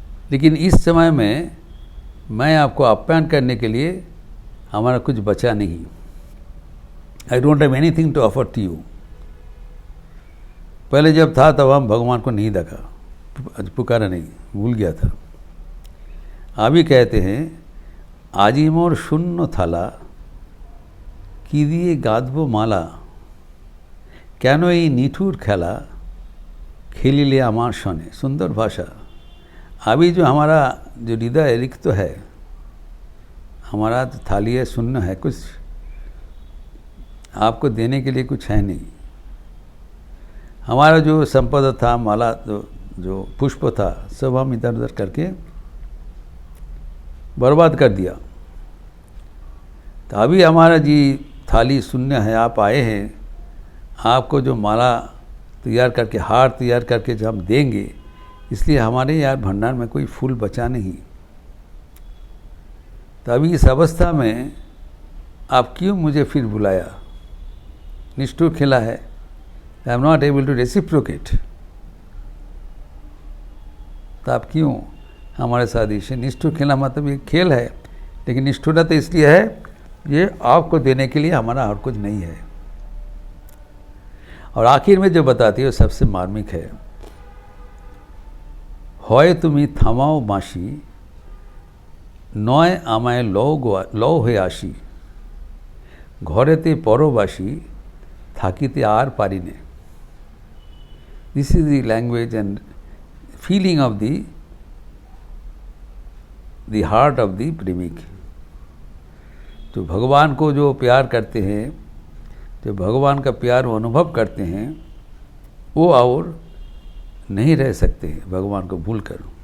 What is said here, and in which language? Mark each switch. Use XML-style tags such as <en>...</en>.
<hi>लेकिन इस समय में मैं आपको आप्यायन करने के लिए हमारा कुछ बचा नहीं।</hi> <en>I don't have anything to offer to you.</en> <hi>पहले जब था तब हम भगवान को नहीं देखा, पुकारा नहीं, भूल गया था। अभी कहते हैं</hi> <bn>আজি মোর শূন্য থালা কি দিয়ে গাঁথবো মালা, কেন এই নিঠুর খেলা खेलिले आमार सने।</bn> <hi>सुंदर भाषा। अभी जो हमारा जो हृदय रिक्त है, हमारा तो थाली है, शून्य है, कुछ आपको देने के लिए कुछ है नहीं। हमारा जो संपदा था, माला जो पुष्प था, सब हम इधर उधर करके बर्बाद कर दिया। तो अभी हमारा जी थाली शून्य है। आप आए हैं, आपको जो माला तैयार करके, हार तैयार करके जो हम देंगे, इसलिए हमारे यार भंडार में कोई फूल बचा नहीं। तो अभी इस अवस्था में आप क्यों मुझे फिर बुलाया? निष्ठुर खेला है।</hi> <en>I am not able to reciprocate.</en> <hi>तो आप क्यों हमारे साथ इसे निष्ठुर खेला? मतलब ये खेल है, लेकिन निष्ठुरता तो इसलिए है, ये आपको देने के लिए, हमारा और कुछ नहीं है। और आखिर में जो बताती है वो सबसे मार्मिक है।</hi> <bn>হয় তুমি থামাও বাঁশি, নয় আমায় লও হয়ে আসি, ঘরেতে পরবাসী থাকিতে আর পারি নে।</bn> <en>This is the language and feeling of the heart of the प्रेमिक।</en> <hi>तो भगवान को जो प्यार करते हैं, जो भगवान का प्यार वो अनुभव करते हैं, वो और नहीं रह सकते भगवान को भूल कर।</hi>